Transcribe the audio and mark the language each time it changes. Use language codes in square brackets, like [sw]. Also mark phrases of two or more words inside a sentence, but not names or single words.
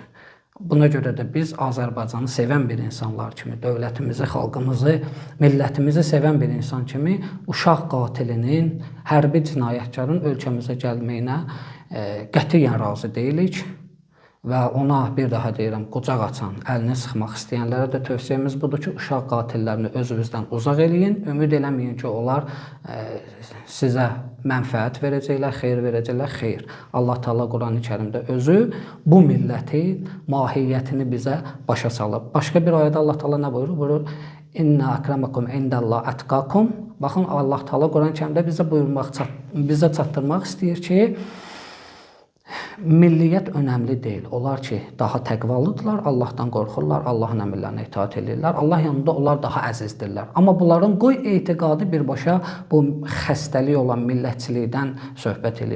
[az] Buna görə də biz Azərbaycanı sevən bir insanlar kimi, dövlətimizi, xalqımızı, millətimizi sevən bir insan kimi uşaq qatilinin, hərbi cinayətkarın ölkəmizə gəlməyinə qətiyyən razı deyilik və ona bir daha deyirəm, qucaq açan, əlini sıxmaq istəyənlərə də tövsiyemiz budur ki, uşaq qatillərini özünüzdən uzaq eləyin, ümid eləməyin ki, onlar sizə mənfəət verəcəklər, xeyir verəcəklər, xeyr. Allah Taala Qurani Kərimdə özü bu millətin mahiyyətini bizə başa salıb. Başqa bir ayədə Allah Taala nə buyurur? Buyurur, [ar] إن أكرمكم عند الله أتقاكم. [az] Baxın, Allah Taala Qurani Kərimdə bizə çatdırmaq istəyir ki, milliyyət önəmli deyil. Onlar ki, daha təqvalıdırlar, Allahdan qorxurlar, Allahın əmrlərinə itaat edirlər. Allah yanında onlar daha əzizdirlər. Amma bunların qoy etiqadı birbaşa bu xəstəlik olan millətçilikdən söhbət edir.